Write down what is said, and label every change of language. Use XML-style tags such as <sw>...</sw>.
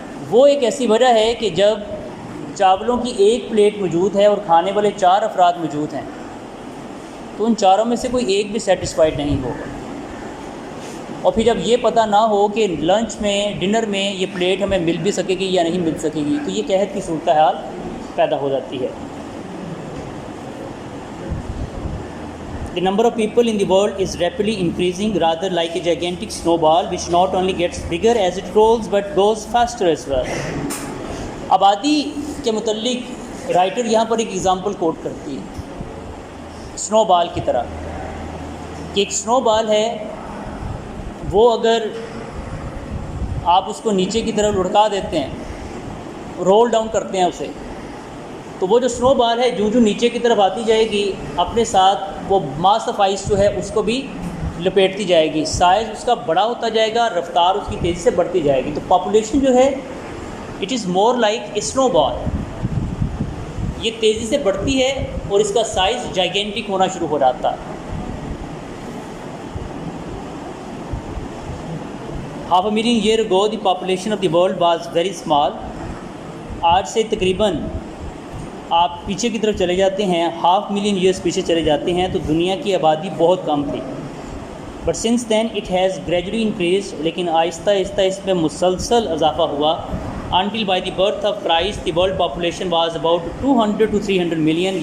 <ur>وہ ایک ایسی وجہ ہے کہ جب چاولوں کی ایک پلیٹ موجود ہے اور کھانے والے 4 افراد موجود ہیں تو ان چاروں میں سے کوئی ایک بھی سیٹسفائیڈ نہیں ہوگا. اور پھر جب یہ پتہ نہ ہو کہ لنچ میں, ڈنر میں یہ پلیٹ ہمیں مل بھی سکے گی یا نہیں مل سکے گی, تو یہ قحط کی صورتحال پیدا ہو جاتی ہے.</ur> <en>The number of people in the world is rapidly increasing, rather like a gigantic snowball which not only gets bigger as it rolls but goes faster as well.</en> <ur>آبادی کے متعلق رائٹر یہاں پر ایک ایگزامپل کوٹ کرتی ہے سنو بال کی طرح, کہ ایک سنو بال ہے, وہ اگر آپ اس کو نیچے کی طرف لڑکا دیتے ہیں, رول ڈاؤن کرتے ہیں اسے, تو وہ جو سنو بال ہے جو نیچے کی طرف آتی جائے گی اپنے ساتھ وہ ماس آف آئس جو ہے اس کو بھی لپیٹتی جائے گی. سائز اس کا بڑا ہوتا جائے گا, رفتار اس کی تیزی سے بڑھتی جائے گی. تو پاپولیشن جو ہے</ur> <en>it is more like a snowball,</en> <ur>یہ تیزی سے بڑھتی ہے اور اس کا سائز جائگینٹک ہونا شروع ہو جاتا ہے.</ur> <en>half a million year ago the population of the world was very small.</en> <ur>آج سے تقریباً آپ پیچھے کی طرف چلے جاتے ہیں,</ur> <en>500 million years</en> <ur>پیچھے چلے جاتے ہیں, تو دنیا کی آبادی بہت کم تھی.</ur> <en>but since then it has gradually increase,</en> <ur>لیکن آہستہ آہستہ اس میں مسلسل اضافہ ہوا.</ur> <en>Until by the birth of Christ the world population was about 200 to 300 million.</en>